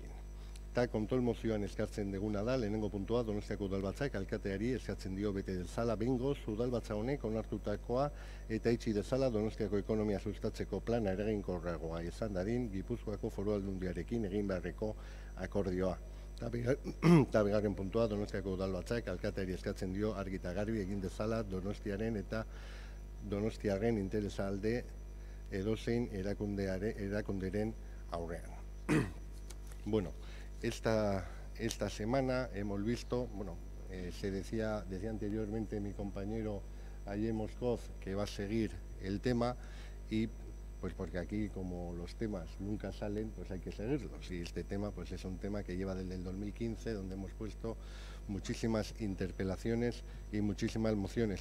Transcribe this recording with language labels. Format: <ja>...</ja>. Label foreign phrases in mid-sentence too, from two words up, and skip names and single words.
<eu>Eta kontrol mozioan eskartzen deguna da, lehenengo puntua, Donostiako udalbatzak alkateari eskatzen dio bete dezala behingoz, udalbatza honek onartutakoa eta itxi dezala Donostiako ekonomia sustatzeko plana eraginkorragoa izan dadin, Gipuzkoako Foru Aldundiarekin egin beharreko akordioa. Eta bigarren puntua, Donostiako udalbatzak alkateari eskatzen dio argi eta garbi egin dezala Donostiaren eta Donostiaren interesa alde edozein erakunderen aurrean.</eu> <es>Bueno, esta semana hemos visto, se decía anteriormente mi compañero Ayer Moscoz que va a seguir el tema y pues porque aquí como los temas nunca salen, pues hay que seguirlos. Y este tema pues es un tema que lleva desde el 2015, donde hemos puesto muchísimas interpelaciones y muchísimas mociones.</es>